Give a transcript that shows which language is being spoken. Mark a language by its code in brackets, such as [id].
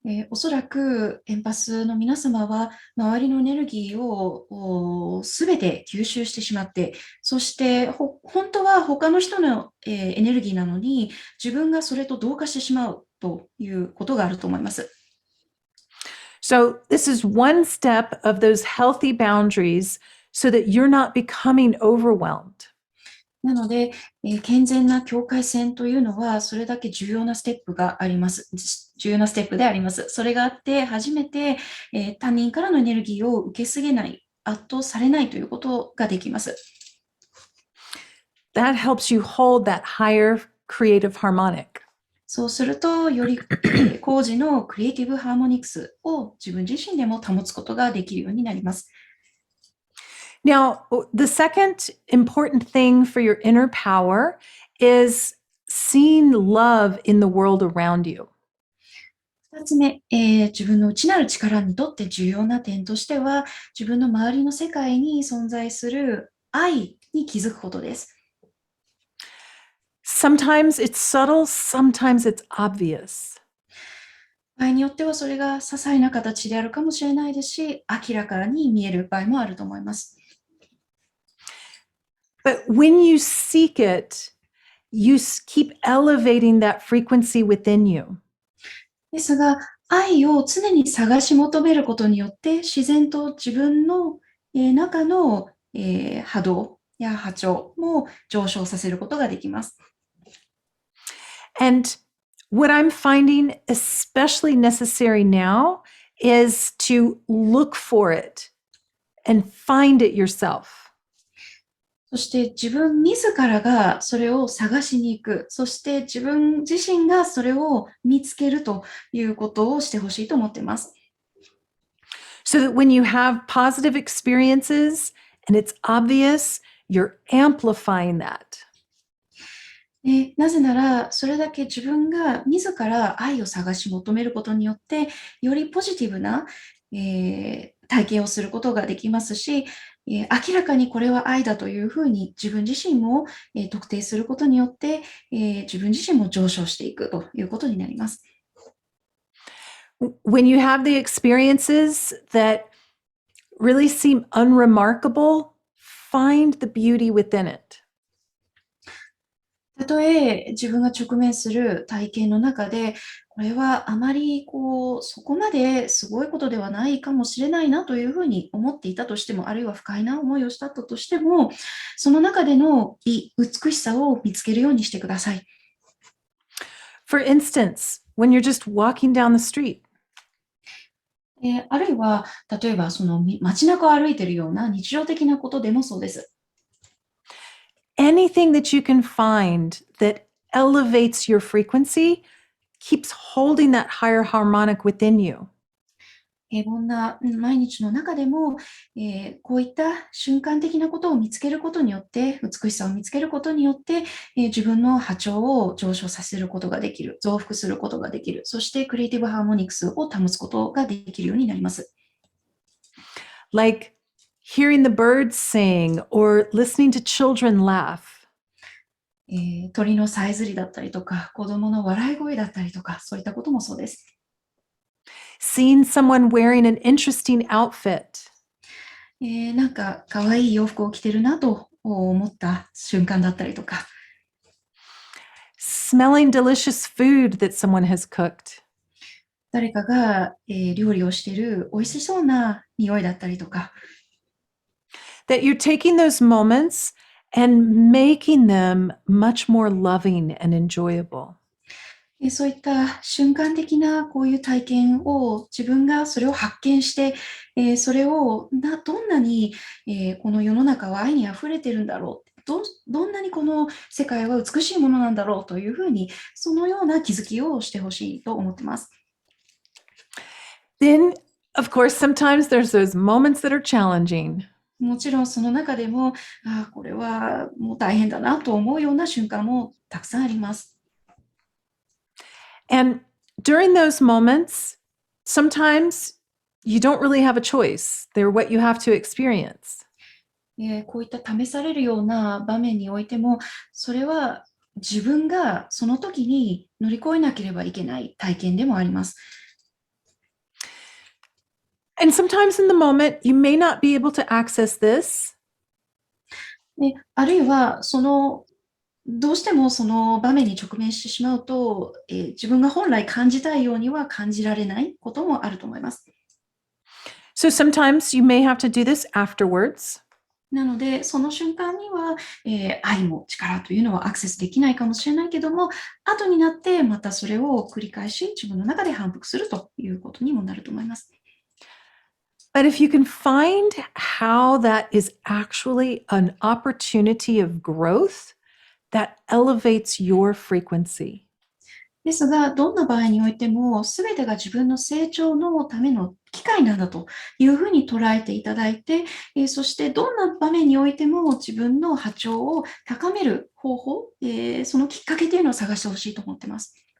[ja] おそらくエンパスの皆様は周りのエネルギーをすべて吸収してしまって、そして本当は他の人の、エネルギーなのに自分がそれと同化してしまうということがあると思います。 [en] So this is one step of those healthy boundaries so that you're not becoming overwhelmed. [ja] なので、健全な境界線というのはそれだけ重要なステップがあります。重要なステップであります。それがあって初めて、他人からのエネルギーを受けすぎない、圧倒されないということができます。 [en] That helps you hold that higher creative harmonic. [ja] そうすると、より高次のクリエイティブハーモニクスを自分自身でも保つことができるようになります。 [en] Now, the second important thing for your inner power is seeing love in the world around you. [ja] 2つ目、自分の内なる力にとって重要な点としては、自分の周りの世界に存在する愛に気づくことです。 [en] Sometimes it's subtle, sometimes it's obvious. [ja] 場合によってはそれが些細な形であるかもしれないですし、明らかに見える場合もあると思います。 [en] But when you seek it, you keep elevating that frequency within you. [ja] ですが、愛を常に探し求めることによって、自然と自分の中の波動や波長も上昇させることができます。 [en] And what I'm finding especially necessary now is to look for it and find it yourself. [ja] そして自分自らがそれを探しに行く。そして自分自身がそれを見つけるということをしてほしいと思っています。 [en] So that when you have positive experiences and it's obvious, you're amplifying that. [ja] なぜなら、それだけ自分が自ら愛を探し求めることによって、よりポジティブな、体験をすることができますし、明らかにこれは愛だというふうに自分自身も、特定することによって、自分自身も上昇していくということになります。 [en] When you have the experiences that really seem unremarkable, find the beauty within it. [ja] たとえ自分が直面する体験の中で、これはあまりそこまですごいことではないかもしれないなというふうに思っていたとしても、あるいは不快な思いをしたとしても、その中での美しさを見つけるようにしてください。 [en] For instance, when you're just walking down the street, [ja] あるいは、例えばその街中を歩いているような日常的なことでもそうです。 [en] anything that you can find that elevates your frequency keeps holding that higher harmonic within you. [ja] 平凡な毎日の中でも、こういった瞬間的なことを見つけることによって、美しさを見つけることによって、自分の波長を上昇させることができる、増幅することができる、そしてクリエイティブハーモニクスを保つことができるようになります。 [en] Like hearing the birds sing or listening to children laugh. [ja] 鳥のさえずりだったりとか、子供の笑い声だったりとか、そういったこともそうです。 [en] Seeing someone wearing an interesting outfit. [ja] なんか可愛い洋服を着てるなと思った瞬間だったりとか。 [en] Smelling delicious food that someone has cooked. [ja] 誰かが、料理をしている美味しそうな匂いだったりとか。 [en] That you're taking those moments and making them much more loving and enjoyable. [ja] そういった瞬間的なこういう体験を自分がそれを発見して、それをどんなに、この世の中は愛にあふれてるんだろう。どんなにこの世界は美しいものなんだろうというふうに、そのような気づきをしてほしいと思ってます。 [en] Then, of course, sometimes there's those moments that are challenging. [ja] もちろんその中でも、これはもう大変だなと思うような瞬間もたくさんあります。 [en] And during those moments, sometimes you don't really have a choice. They're what you have to experience. [ja] こういった試されるような場面においても、それは自分がその時に乗り越えなければいけない体験でもあります。 [en] And sometimes in the moment, you may not be able to access this. [ja] あるいはどうしてもその場面に直面してしまうと、自分が本来感じたいようには感じられないこともあると思います。 [en] So sometimes you may have to do this afterwards. [ja] なので、その瞬間には、愛も力というのはアクセスできないかもしれないけども、後になってまたそれを繰り返し自分の中で反復するということにもなると思います。 [en] But if you can find how that is actually an opportunity of growth, that elevates your frequency. [ja] ですが、どんな場合においても、すべてが自分の成長のための機会なんだというふうに捉えていただいて、そしてどんな場面においても自分の波長を高める方法、そのきっかけというのを探してほしいと思っています。